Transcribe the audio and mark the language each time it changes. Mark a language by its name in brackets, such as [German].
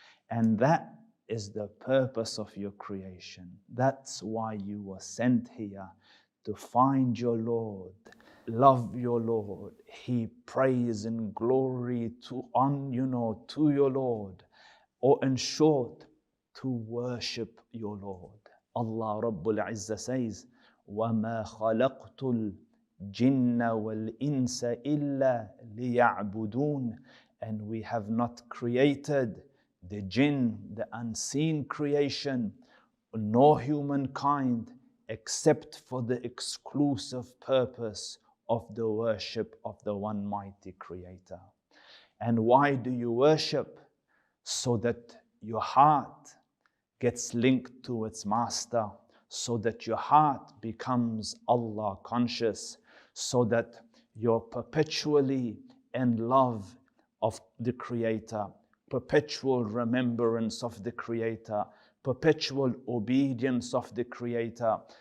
[English] And that is the purpose of your creation. That's why you were sent here, to find your Lord, love your Lord. He praise and glory to your Lord, or in short, to worship your Lord. Allah Rabbul Izzah says, [Arabic] وَمَا خَلَقْتُ الْجِنَّ وَالْإِنسَ إِلَّا لِيَعْبُدُونَ. [English] And we have not created the jinn, the unseen creation, nor humankind, except for the exclusive purpose of the worship of the one mighty creator. And why do you worship? So that your heart gets linked to its master, so that your heart becomes Allah conscious, so that you're perpetually in love of the creator, perpetual remembrance of the creator, perpetual obedience of the creator.